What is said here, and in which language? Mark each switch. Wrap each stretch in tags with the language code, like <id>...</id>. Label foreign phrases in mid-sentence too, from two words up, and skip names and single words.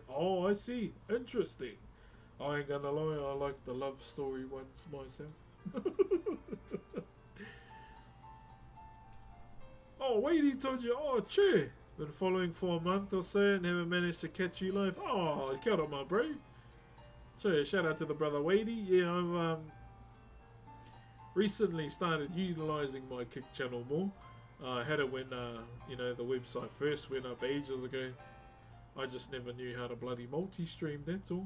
<en>Oh, I see. Interesting. I ain't gonna lie, I like the love story ones myself. Oh, wait, he told you. Oh, che. Been following for a month or so and haven't managed to catch you live.</en> <mi>Oh, kia ora,</mi> <en>my bro. So, shout out to the brother Wadey. Yeah, I've recently started utilizing my Kick channel more. I had it when, you know, the website first went up ages ago. I just never knew how to bloody multi-stream, that's all.</en>